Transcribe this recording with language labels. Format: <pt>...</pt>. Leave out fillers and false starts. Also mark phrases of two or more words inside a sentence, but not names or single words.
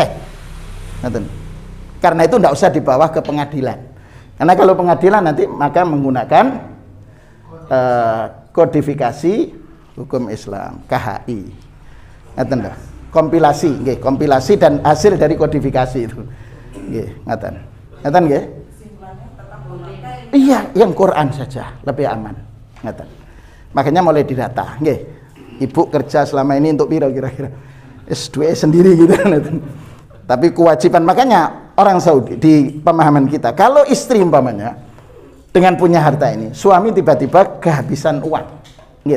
<id>Karena itu tidak usah dibawa ke pengadilan. Karena kalau pengadilan nanti maka menggunakan kodifikasi hukum Islam, KHI.</id> <jv>Ngaten dah.</jv> <id>Kompilasi, nggih, kompilasi dan hasil dari kodifikasi itu.</id> <jv>Nggih, ngaten. Ngaten nggih?</jv> <id>Iya, yang Quran saja lebih aman.</id> <jv>Ngaten.</jv> <id>Makanya mulai didata, nggih. Ibu kerja selama ini untuk piro kira-kira? S2 sendiri gitu. Tapi kewajiban, makanya orang Saudi di pemahaman kita, kalau istri umpamanya dengan punya harta ini, suami tiba-tiba kehabisan uang, gitu.</id>